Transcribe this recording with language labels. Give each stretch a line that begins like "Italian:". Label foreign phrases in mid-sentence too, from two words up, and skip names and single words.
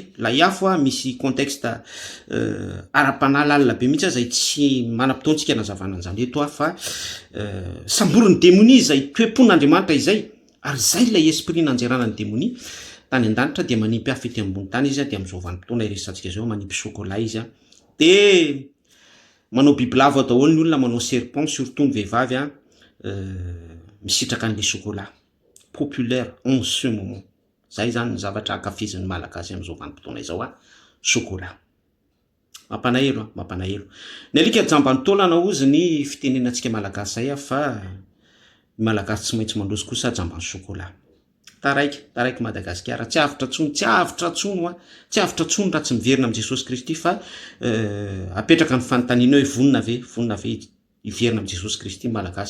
Malagasy: Ilay afo misy contexte ara-panahy lalina be mihitsy izay tsy manam-potoantsika nazavana an'izany eto fa samborin'ny démonie izay toepon'Andriamanitra izay. Ary zay ilay esprit nanjerana ny démonie tany an-danitra dia manipy afo ety ambony tany izy dia amin'izao vanim-potoana iresantsika zao manipy sokola izy dia manao bibilava daholo ny olona, manao serpent surtout ny vehivavy misitraka an'le sokola
French: populaire en ce moment.
Malagasy: Zay zany ny zavatra ankafizin'ny malagasy amin'izao vanim-potoana izao sokola. Mampanahelo. Ny alika jamban'ny taolana hozy ny fitenenantsika malagasy zay fa ny malagasy tsy maintsy mandroso kosa jamban'ny sokola. Taraiky Madagasikara tsy avitra intsony raha tsy miverina amin'i Jesosy Kristy fa apetraka ny fanontaniana hoe vonona ve hiverina amin'i Jesosy Kristy malagasy.